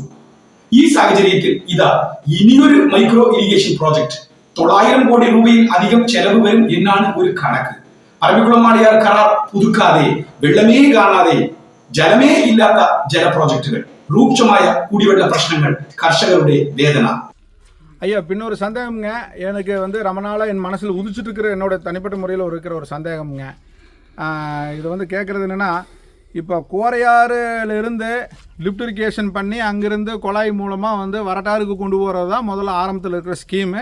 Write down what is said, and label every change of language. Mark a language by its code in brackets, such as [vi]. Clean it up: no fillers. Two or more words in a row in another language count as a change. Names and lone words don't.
[ml] ഈ സാഹചര്യത്തിൽ ഇതാ ഇനിയൊരു [en] micro irrigation project [ml] 900 കോടി രൂപയിൽ അധികം ചെലവ് വരും എന്നാണ് ഒരു കണക്ക്. പറമ്പിക്കുളം ആളിയാർ കരാർ പുതുക്കാതെ, വെള്ളമേ കാണാതെ, ജലമേ ഇല്ലാത്ത ജല പ്രോജക്റ്റുകൾ, രൂക്ഷമായ കുടിവെള്ള പ്രശ്നങ്ങൾ, കർഷകരുടെ വേദന. [ta] ஐயா, பின்னொரு சந்தேகம்ங்க. எனக்கு ரொம்ப நாளாக என் மனசில் உதிச்சுட்டு இருக்கிற என்னோட தனிப்பட்ட முறையில் இருக்கிற ஒரு சந்தேகம்ங்க. இது கேட்குறது என்னென்னா, இப்போ கோரையாறுலேருந்து [en] lift irrigation [ta] பண்ணி அங்கேருந்து குழாய் மூலமாக வரட்டாருக்கு கொண்டு போகிறது தான் முதல்ல ஆரம்பத்தில் இருக்கிற ஸ்கீமு.